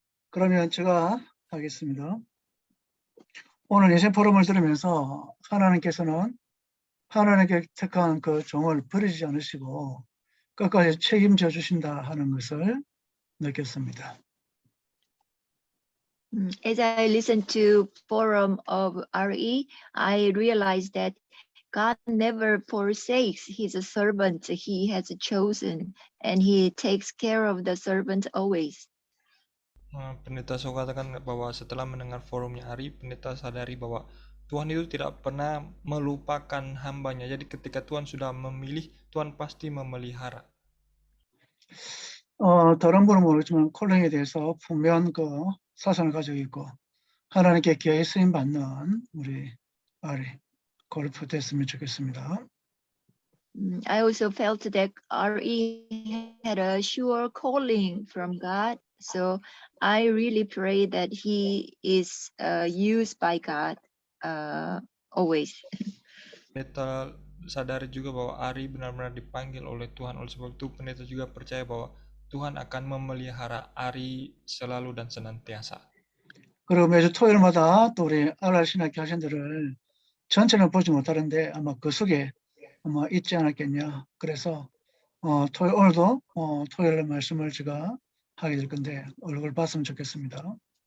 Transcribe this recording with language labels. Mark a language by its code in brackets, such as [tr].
[ko] 그러면 제가 하겠습니다. 오늘 예전 포럼을 들으면서 하나님께서는 하나님께 택한 그 종을 버리지 않으시고 끝까지 책임져 주신다 하는 것을 느꼈습니다. [en] As I listened to forum of RE, I realized that God never forsakes His servant He has chosen, and He takes care of the servant always. [id] Pendeta Soe katakan bahwa setelah mendengar forumnya Ari, pendeta sadari bahwa Tuhan itu tidak pernah melupakan hambanya. Jadi ketika Tuhan sudah memilih, Tuhan pasti memelihara. [ko] 다른 분은 모르지만 콜링에 대해서 분명한 그 사상을 가지고 있고 하나님께 기하에 쓰임 받는 우리 아리 골프 됐으면 좋겠습니다. [en] I also felt that RE had a sure calling from God, so I really pray that he is used by God always. [id] Pendeta sadari juga bahwa Ari benar-benar dipanggil oleh Tuhan. Oleh sebab itu pendeta juga percaya bahwa Tuhan akan memelihara Ari selalu dan senantiasa. [ko] 그리고 매주 토요일마다 또 우리 알알 신학교 학생들을 전체는 보지 못하는데 아마 그 속에 아마 있지 않았겠냐. 그래서 오늘도 토요일 말씀을 제가 하게 될 건데 얼굴 봤으면 좋겠습니다.